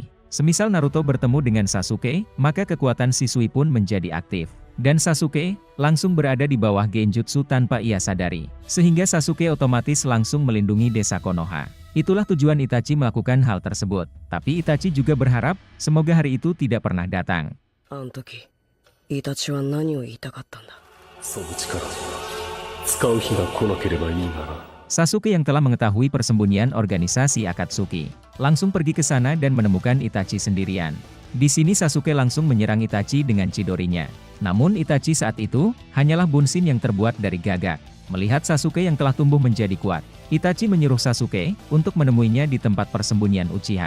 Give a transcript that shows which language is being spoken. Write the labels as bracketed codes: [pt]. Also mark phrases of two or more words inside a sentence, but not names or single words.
[id] Semisal Naruto bertemu dengan Sasuke, maka kekuatan Shisui pun menjadi aktif. Dan Sasuke langsung berada di bawah genjutsu tanpa ia sadari. Sehingga Sasuke otomatis langsung melindungi desa Konoha. Itulah tujuan Itachi melakukan hal tersebut. Tapi Itachi juga berharap semoga hari itu tidak pernah datang. [ja] あの時、イタチは何を言いたかったんだ。その力使う日が来なければいいがな。 [id] Sasuke yang telah mengetahui persembunyian organisasi Akatsuki, langsung pergi ke sana dan menemukan Itachi sendirian. Di sini Sasuke langsung menyerang Itachi dengan Chidorinya. Namun Itachi saat itu, hanyalah bunsin yang terbuat dari gagak. Melihat Sasuke yang telah tumbuh menjadi kuat, Itachi menyuruh Sasuke untuk menemuinya di tempat persembunyian Uchiha.